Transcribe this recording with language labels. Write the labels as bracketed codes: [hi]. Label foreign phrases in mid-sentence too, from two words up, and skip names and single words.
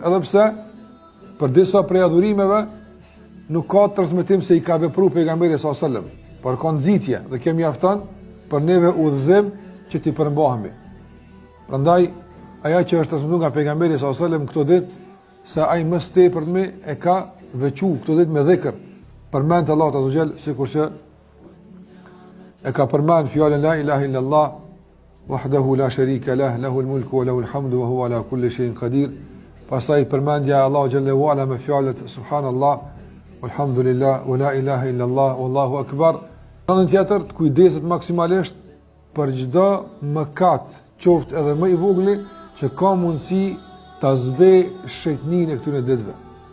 [sq] Edhe pse për disa prej adhurimeve nuk ka transmetim se i ka vepruar pejgamberi [ar] صلى الله عليه وسلم, [sq] por ka nxitje dhe kjo mjafton për neve udhëzim që t'i përmbahemi. Prandaj ajo që është transmetuar nga pejgamberi [ar] صلى الله عليه وسلم [sq] këto ditë se ai më së tepërmi e ka veçuar këto ditë me dhikr, përmend Allahu [ar] عز وجل, [sq] sikurse e ka përmend fjalën [ar] لا إله إلا الله وحده لا شريك له له الملك وله الحمد وهو على كل شيء قدير. [sq] Pastaj përmendja [ar] الله جل وعلا [sq] me fjalët [ar] سبحان الله والحمد لله ولا إله إلا الله والله أكبر. [sq] Në tjetër të kujdeset maksimalisht për çdo mëkat, qoftë edhe më i vogël, që ka mundësi ta zbej shejtnin e këtyre ditëve.